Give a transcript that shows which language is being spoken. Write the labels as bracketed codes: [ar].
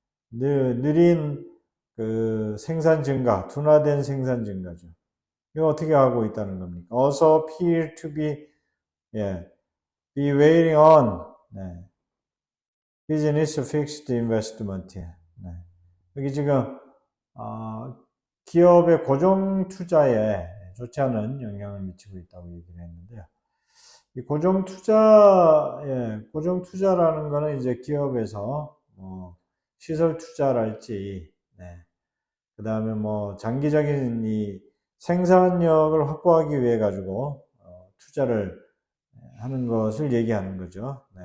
[ko] 느린 그 생산 증가, 둔화된 생산 증가죠. 이거 어떻게 하고 있다는 겁니까? [en] Also appear to be waiting on business fixed investment. [ko] 여기 지금 기업의 고정 투자에 좋지 않은 영향을 미치고 있다고 얘기를 했는데요. 이 고정 투자라는 거는 이제 기업에서 시설 투자랄지, 그 다음에 뭐 장기적인 이 생산력을 확보하기 위해 가지고 투자를 하는 것을 얘기하는 거죠.